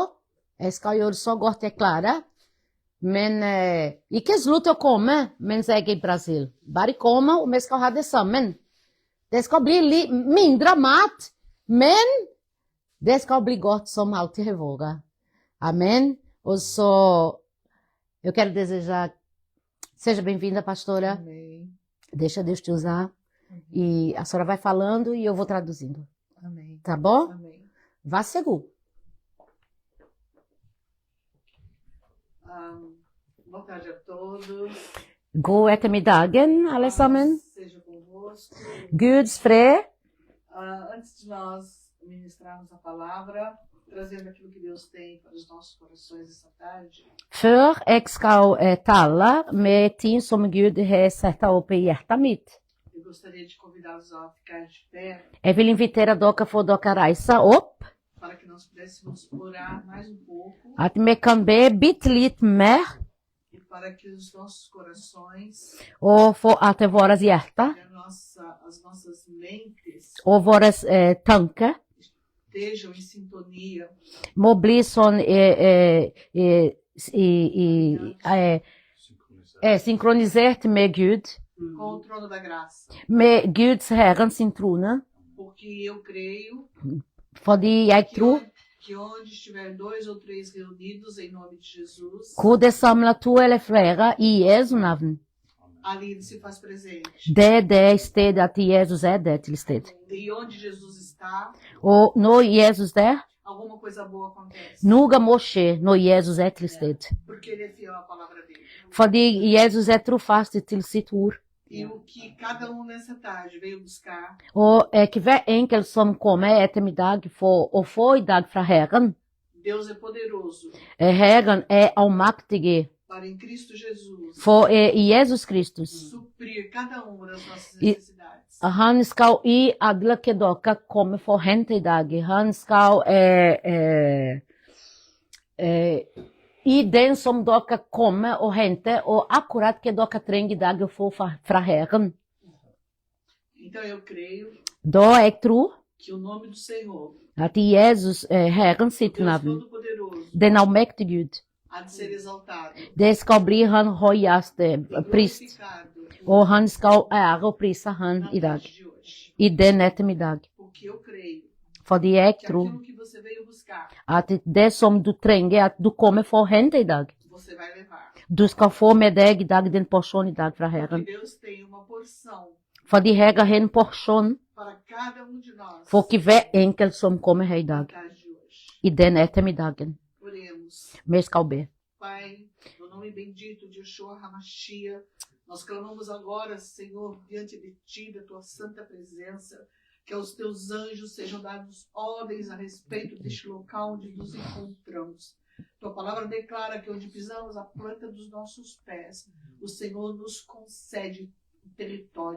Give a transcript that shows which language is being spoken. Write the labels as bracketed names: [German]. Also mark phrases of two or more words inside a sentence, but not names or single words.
[Norwegian] Jeg skal gjøre så godt jeg klarer. Men ikke slutt å komme mens jeg er i Brasil. Bare komme, og vi skal ha det sammen. Det skal bli mindre mat, men det skal bli godt som alltid har vært. Amen. Og så, [Portuguese] eu quero desejar, seja bem-vinda, pastora. Amém. Deixa Deus te usar. E a senhora vai falando e eu vou traduzindo. Amém. Tá bom? Amém. Vá seguro. Boa tarde a todos. [Norwegian] God ettermiddagen, alle sammen. [Portuguese] Seja convosco. [Norwegian] Guds fred. [Portuguese] Antes de nós ministrarmos a palavra, trazendo aquilo que Deus tem para os nossos corações essa tarde, [Norwegian] Før jeg skal tale med ting som Gud har satt opp i hjertet mitt, [Portuguese] eu gostaria de convidá-los a ficar de pé [Norwegian] jeg vil invitere dere for dere reiser opp, [Portuguese] para que nós pudéssemos orar mais um pouco [Norwegian] at vi kan be bitte litt mer, [Portuguese] e para que os nossos corações [Norwegian] og for at våre hjerter [Portuguese] e as nossas mentes [Norwegian] og våre tanker [Portuguese] estejam em sintonia [Norwegian] må bli sånn synkronisert med Gud, [Portuguese] com o trono da graça. [Norwegian] med Guds Herren sin trone, [Portuguese] Porque eu creio [Norwegian] fordi jeg tror [Portuguese] que onde estiver 2 ou 3 reunidos em nome de Jesus, [Norwegian] hvor det samler 2 eller flere i Jesu navn, [Portuguese] ali ele se faz presente. [Norwegian] det er det stedet at Jesus er det til sted. [Portuguese] E onde Jesus está, [Norwegian] Og når Jesus er, [Portuguese] alguma coisa boa acontece. [Norwegian] noe må skje når Jesus er til sted. [Portuguese] Porque ele é fiel à palavra dele. [Norwegian] Fordi Jesus er trofast til sitt ord. [Portuguese] E o que cada nessa tarde veio buscar, [Norwegian] Og hver enkelt som kommer ettermiddag for å få i dag fra Herren, [Portuguese] Deus é poderoso [Norwegian] Herren er allmaktig, [Portuguese] para em Cristo Jesus [Norwegian] for i Jesus Kristus. [Portuguese] suprir cada uma das nossas E- necessidades. [Norwegian] Han skal i alle que dere kommer for å hente i dag. Han skal i den som dere kommer og henter, og akkurat que dere trenger i dag å få fra Herren. [Portuguese] Então eu creio [Norwegian] Da jeg tror [Portuguese] que o nome do Senhor, [Norwegian] at i Jesus, Herren sitt [Portuguese] Deus [Norwegian] navn, [Portuguese] Todo-Poderoso, [Norwegian] den allmektige Gud, [Portuguese] há de ser exaltado, [Norwegian] det skal bli han høyeste [Portuguese] e [Norwegian] prist, [Portuguese] glorificado [Norwegian] og han skal ære og prise han [Portuguese] na [Norwegian] i dag, [Portuguese] tarde de hoje. [Norwegian] i den ettermiddag. [Portuguese] Porque eu creio [Norwegian] Fordi jeg [Portuguese] que [Norwegian] tror [Portuguese] aquilo que você veio buscar, [Norwegian] at det som du trenger, at du kommer for å hente i dag, [Portuguese] você vai levar. [Norwegian] du skal få med deg i dag den porsjonen i dag fra [Portuguese] Porque [Norwegian] Herren. [Portuguese] Deus tem uma porção [Norwegian] Fordi Herren har en porsjon [Portuguese] para cada de nós [Norwegian] for hver enkelt som kommer her i [Portuguese] na [Norwegian] dag, [Portuguese] tarde de hoje. [Norwegian] i den ettermiddagen. [Portuguese] Oremos. [Norwegian] Vi skal be. [Portuguese] Pai, no nome bendito de Yeshua HaMashiach, nós clamamos agora, Senhor, diante de Ti, da Tua santa presença, que aos Teus anjos sejam dados ordens a respeito deste local onde nos encontramos. Tua palavra declara que onde pisamos a planta dos nossos pés, o Senhor nos concede o território, Pai.